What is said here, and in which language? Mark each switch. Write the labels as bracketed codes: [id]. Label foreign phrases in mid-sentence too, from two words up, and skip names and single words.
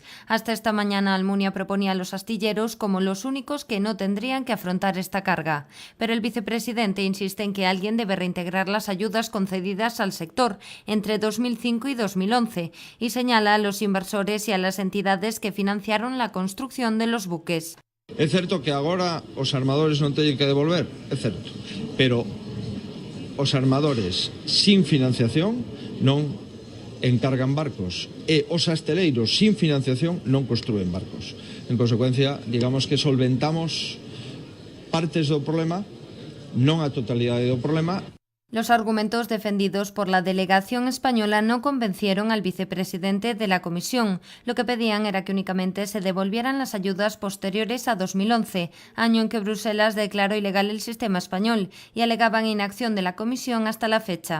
[es] Hasta esta mañana Almunia proponía a los astilleros como los únicos que no tendrían que afrontar esta carga. Pero el vicepresidente insiste en que alguien debe reintegrar las ayudas concedidas al sector entre 2005 y 2011 y señala a los inversores y a las entidades que financiaron la construcción de los buques. [gl] É certo que agora os armadores non teñen que devolver, é certo, pero os armadores sin financiación non encargan barcos e os asteleiros sin financiación non construen barcos. En consecuencia, digamos que solventamos partes do problema, non a totalidade do problema. [es] Los argumentos defendidos por la delegación española no convencieron al vicepresidente de la Comisión. Lo que pedían era que únicamente se devolvieran las ayudas posteriores a 2011, año en que Bruselas declaró ilegal el sistema español, y alegaban inacción de la Comisión hasta la fecha.